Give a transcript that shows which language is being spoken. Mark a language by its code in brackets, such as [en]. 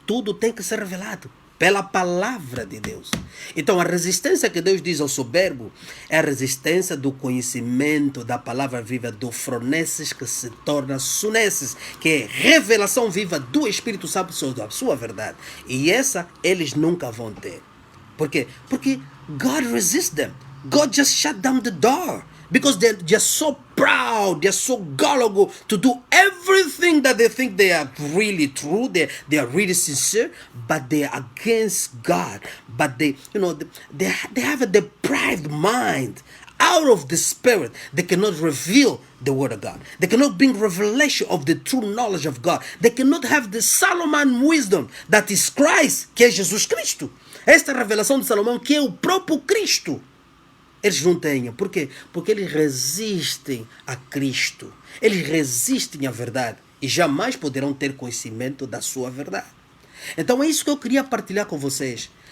[pt] Tudo tem que ser revelado pela palavra de Deus. Então a resistência que Deus diz ao soberbo é a resistência do conhecimento da palavra viva, do froneses que se torna suneses, que é revelação viva do Espírito Santo sobre a sua verdade. E essa eles nunca vão ter. Por quê? [en] Porque God resists them. God just shut down the door. Because they're just so proud, they're so gullible to do everything that they think they are really true, they are really sincere, but they are against God. But they have a deprived mind. Out of the Spirit, they cannot reveal the Word of God. They cannot bring revelation of the true knowledge of God. They cannot have the Solomon wisdom that is Christ, [pt] que é Jesus Cristo. Esta revelação de Salomão, que é o próprio Cristo. Eles não têm. Por quê? Porque eles resistem a Cristo. Eles resistem à verdade. E jamais poderão ter conhecimento da sua verdade. Então é isso que eu queria partilhar com vocês.